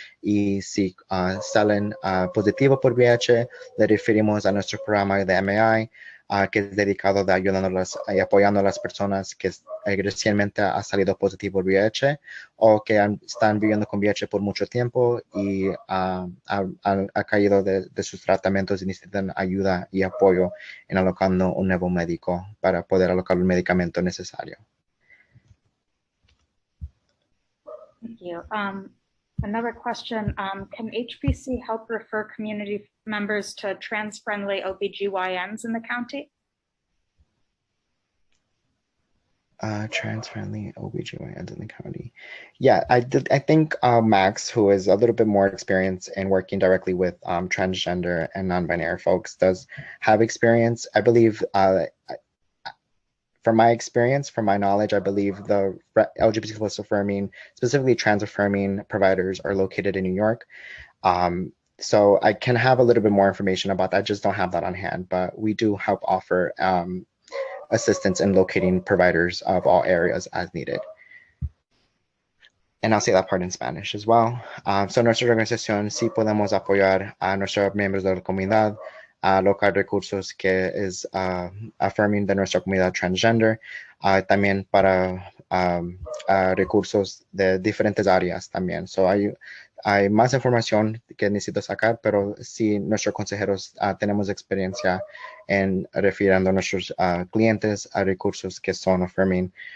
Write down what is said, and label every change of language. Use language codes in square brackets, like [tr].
[es] Y si salen positivos por VIH, le referimos a nuestro programa de MAI, que es dedicado de ayudándolas y apoyando a las personas que recientemente ha salido positivo el VIH o que están viviendo con VIH por mucho tiempo y ha caído de sus tratamientos y necesitan ayuda y apoyo en alocando un nuevo médico para poder alocar el medicamento necesario. [en] Thank you. Another question, can HPC help refer community members to trans-friendly OBGYNs in the county? Trans-friendly OBGYNs in the county. Yeah, I think Max, who is a little bit more experienced in working directly with transgender and non-binary folks, does have experience. I believe from my experience, from my knowledge, I believe the LGBT plus affirming, specifically trans affirming providers are located in New York. So I can have a little bit more information about that. I just don't have that on hand, but we do help offer assistance in locating providers of all areas as needed. And I'll say that part in Spanish as well. [es] So nuestra organización sí podemos apoyar a nuestros miembros de la comunidad a alocar recursos que es affirming de nuestra comunidad transgender, también para recursos de diferentes áreas también. So hay más información que necesito sacar, pero sí nuestros consejeros tenemos experiencia en refiriendo a nuestros clientes a recursos que son affirming.